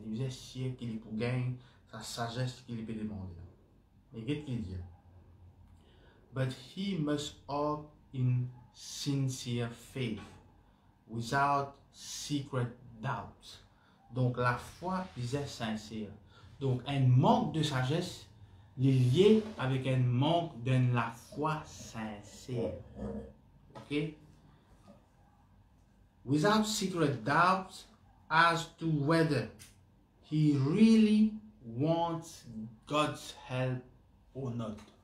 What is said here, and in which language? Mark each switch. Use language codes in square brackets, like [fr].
[fr] Il est sûr qu'il peut gagner sa sagesse qu'il peut demander. Mais qu'est-ce qu'il dit? [en] But he must act in sincere faith, without secret doubts. [fr] Donc la foi est sincère. Donc un manque de sagesse est lié avec un manque de la foi sincère. Ok? [en] Without secret doubts as to whether he really wants God's help or not.